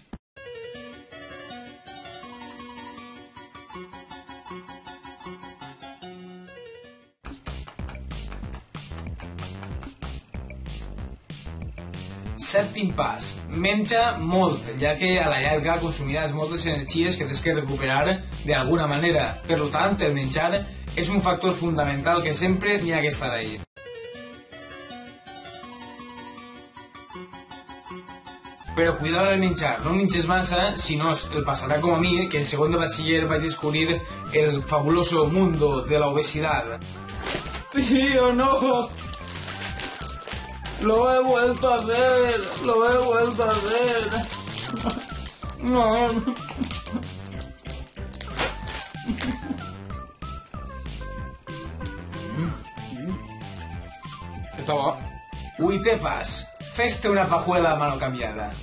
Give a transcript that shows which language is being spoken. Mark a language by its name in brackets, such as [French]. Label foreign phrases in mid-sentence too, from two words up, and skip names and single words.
[Catalan] Sèptim pas, menja molt, ja que a la llarga consumiràs moltes energies que tens que recuperar d'alguna manera. Per tant, el menjar és un factor fundamental que sempre n'hi ha que estar ahí. Però cuidado al menjar, no menges massa, si no el passarà com a mi, que en segon de batxiller vaig descobrir [Spanish] el fabuloso mundo de la obesidad. Tío, no. Lo he vuelto a hacer. Lo he vuelto a hacer. No. [Catalan] Està bo. Vuitè pas. [Spanish] Fes-te una pajuela a mano cambiada.